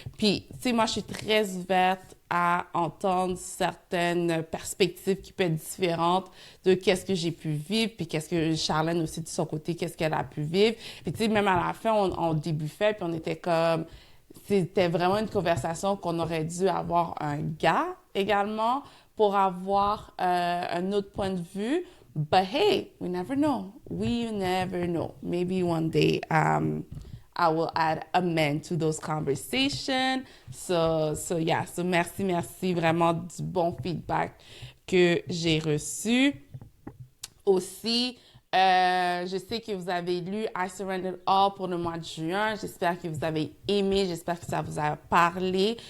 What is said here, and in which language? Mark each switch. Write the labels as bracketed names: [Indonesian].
[French] Puis, tu sais, moi, je suis très ouverte à entendre certaines perspectives qui peuvent être différentes de qu'est-ce que j'ai pu vivre, puis qu'est-ce que Charlène aussi de son côté, qu'est-ce qu'elle a pu vivre. Puis tu sais, même à la fin, on débuffait, puis on était comme... C'était vraiment une conversation qu'on aurait dû avoir un gars également pour avoir un autre point de vue. [English] But hey, we never know. We never know. Maybe one day I will add a man to those conversations. [French] So yeah, so merci vraiment du bon feedback que j'ai reçu. Aussi, je sais que vous avez lu I Surrendered All pour le mois de juin. J'espère que vous avez aimé. J'espère que ça vous a parlé.